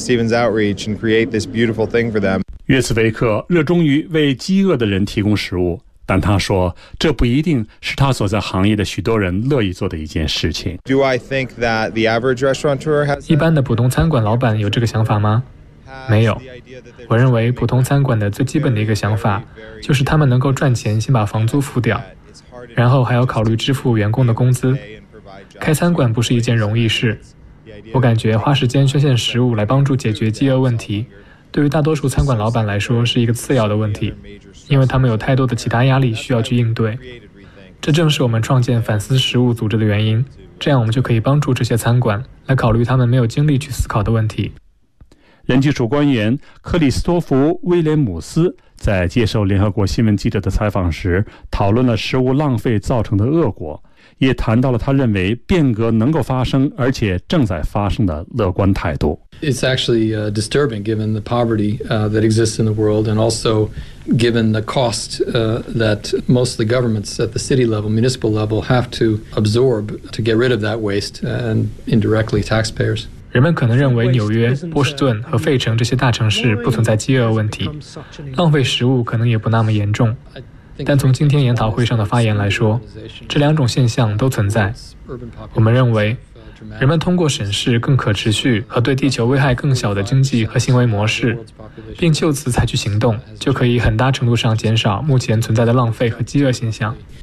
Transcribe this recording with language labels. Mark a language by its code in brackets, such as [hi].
[en] Stephen's Outreach and create this beautiful thing for them. [zh] 约茨维克热衷于为饥饿的人提供食物，但他说这不一定是他所在行业的许多人乐意做的一件事情。 [en] Do I think that the average restaurateur has [zh] 一般的普通餐馆老板有这个想法吗？没有，我认为普通餐馆的最基本的一个想法就是他们能够赚钱，先把房租付掉，然后还要考虑支付员工的工资。开餐馆不是一件容易事，我感觉花时间捐献食物来帮助解决饥饿问题，对于大多数餐馆老板来说是一个次要的问题，因为他们有太多的其他压力需要去应对。这正是我们创建反思食物组织的原因，这样我们就可以帮助这些餐馆来考虑他们没有精力去思考的问题。人基础官员克里斯托弗·威廉姆斯在接受联合国新闻记者的采访时，讨论了食物浪费造成的恶果，也谈到了他认为变革能够发生而且正在发生的乐观态度。 [en] It's actually disturbing given the poverty that exists in the world and also given the cost that most of the governments at the city level, municipal level have to absorb to get rid of that waste and indirectly taxpayers. [zh] 人们可能认为纽约、波士顿和费城这些大城市不存在饥饿问题，浪费食物可能也不那么严重。但从今天研讨会上的发言来说，这两种现象都存在。我们认为，人们通过审视更可持续和对地球危害更小的经济和行为模式，并就此采取行动，就可以很大程度上减少目前存在的浪费和饥饿现象。